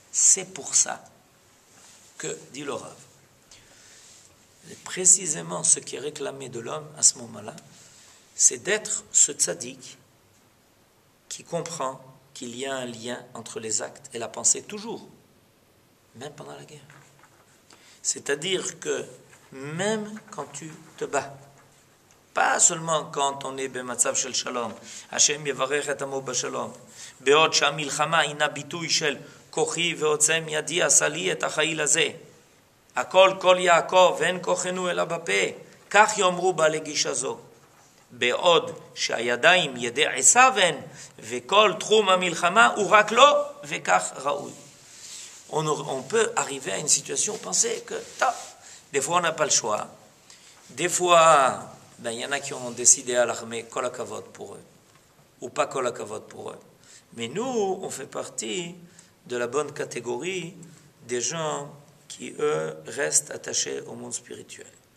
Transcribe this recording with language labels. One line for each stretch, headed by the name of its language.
French: C'est pour ça que, dit le Rav, précisément ce qui est réclamé de l'homme à ce moment-là, c'est d'être ce tzaddik qui comprend qu'il y a un lien entre les actes et la pensée, toujours, même pendant la guerre. C'est-à-dire que même quand tu te bats, pas seulement quand on est
Hebrew: במצב של שלום, השם יברך את עמו בשלום, בעוד שהמלחמה הינה ביטוי של כוחי ועוצם ידי עשה לי את החיל הזה. הכל כל יעקב ואין כוחנו אלא בפה, כך יאמרו בעלי גישה זו. בעוד שהידיים ידי עשיו הן, וכל תחום המלחמה הוא רק לו, וכך ראוי.
French: On peut arriver à une situation où penser que, des fois on n'a pas le choix, des fois, il y en a qui ont décidé à l'armée kol hakavod pour eux, ou pas kol hakavod pour eux. Mais nous, on fait partie de la bonne catégorie des gens qui, eux, restent attachés au monde spirituel.